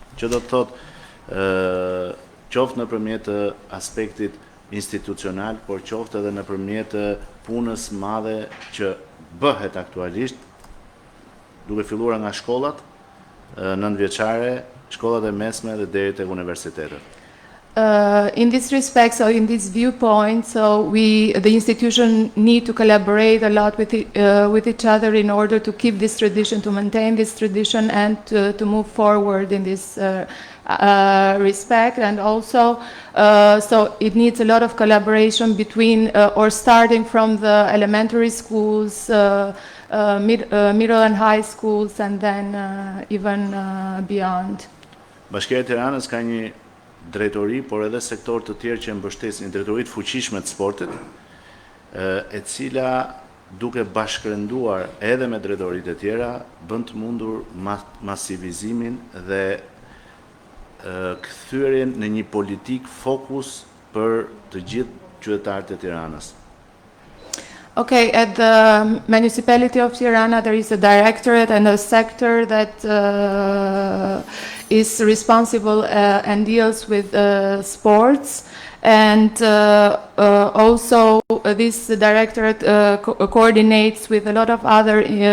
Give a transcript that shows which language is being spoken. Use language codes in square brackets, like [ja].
[sq] Që do të thotë qoftë nëpërmjet aspektit institucional, por qoftë edhe nëpërmjet punës madhe që bëhet aktualisht, duke filluar nga shkollat nëntëvjeçare, shkollat e mesme dhe deri tek universitetet. [en] In this respect, so in this viewpoint, so the institution need to collaborate a lot with each other in order to keep this tradition, to maintain this tradition, and to move forward in this respect. And also, so it needs a lot of collaboration between or starting from the elementary schools, middle and high schools, and then even beyond. [sq] Bashkia e Tiranës ka një drejtori, por edhe sektor të tjerë që mbështesin një drejtori të fuqishme të sportit, e cila duke bashkërenduar edhe me drejtoritë e tjera, bën të mundur masivizimin dhe kthyrjen në një politik fokus për të gjithë qytetarët e Tiranës. [en] Okay, at the municipality of Tirana there is a directorate and a sector that is responsible and deals with sports, and also this directorate coordinates with a lot of other